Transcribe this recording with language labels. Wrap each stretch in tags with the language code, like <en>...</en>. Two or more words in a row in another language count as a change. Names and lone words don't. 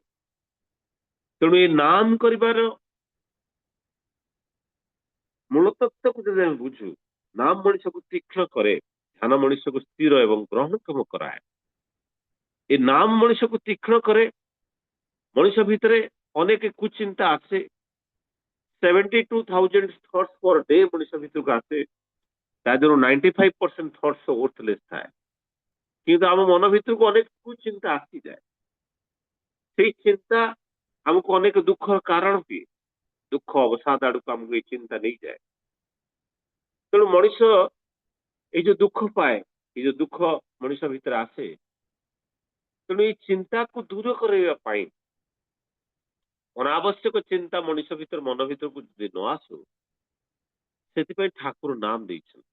<or>ତେଣୁ ଏ ନାମ କରିବାର ମୂଳ ତତ୍ତ୍ୱକୁ ଯଦି ଆମେ ବୁଝୁ, ନାମ ମଣିଷକୁ ତୀକ୍ଷ୍ଣ କରେ, ଧ୍ୟାନ ମଣିଷକୁ ସ୍ଥିର ଏବଂ ଗ୍ରହଣକ୍ଷମ କରାଏ। ଏ ନାମ ମଣିଷକୁ ତୀକ୍ଷ୍ଣ କରେ, ମଣିଷ ଭିତରେ ଅନେକ କୁଚିନ୍ତା ଆସେ,</or> <en>72,000 thoughts per day</en> <or>ମଣିଷ ଭିତରକୁ ଆସେ, ତା ଦେହରୁ</or> <en>95% thoughts worthless</en> <or>ଥାଏ। କିନ୍ତୁ ଆମ ମନ ଭିତରକୁ ଅନେକ କୁଚିନ୍ତା ଆସିଯାଏ। ସେଇ ଚିନ୍ତା ଆମକୁ ଅନେକ ଦୁଃଖର କାରଣ ଦିଏ, ଦୁଃଖ ଅବସାଦ ଆଡକୁ ଆମକୁ ଏଇ ଚିନ୍ତା ନେଇଯାଏ। ତେଣୁ ମଣିଷ ଏଇ ଯୋଉ ଦୁଃଖ ପାଏ, ଏଇ ଯୋଉ ଦୁଃଖ ମଣିଷ ଭିତରେ ଆସେ, ତେଣୁ ଏଇ ଚିନ୍ତାକୁ ଦୂର କରାଇବା ପାଇଁ ଅନାବଶ୍ୟକ ଚିନ୍ତା ମଣିଷ ଭିତରେ ମନ ଭିତରକୁ ଯଦି ନ ଆସୁ, ସେଥିପାଇଁ ଠାକୁର ନାମ ଦେଇଛନ୍ତି।</or>